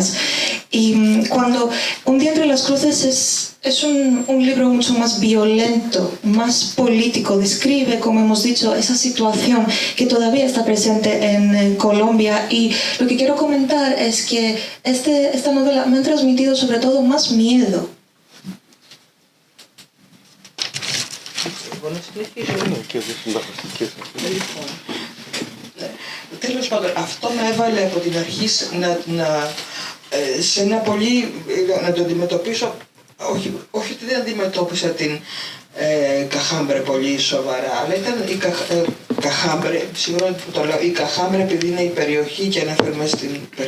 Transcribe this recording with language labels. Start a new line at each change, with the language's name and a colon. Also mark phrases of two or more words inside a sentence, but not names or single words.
Spanish: Y cuando Un día entre las cruces es un libro mucho más violento, más político, describe, como hemos dicho, esa situación que todavía está presente en Colombia. Y lo que quiero comentar es que esta novela me ha transmitido sobre todo más miedo.
Greek: Τέλος πάντων, αυτό με έβαλε από την αρχή σε ένα πολύ, να το αντιμετωπίσω, όχι ότι δεν αντιμετώπισα την Καχάμπρε πολύ σοβαρά, αλλά ήταν η Καχάμπρε, συγγνώμη που το λέω, η Καχάμπρε επειδή είναι η περιοχή και αναφέρουμε στην περιοχή.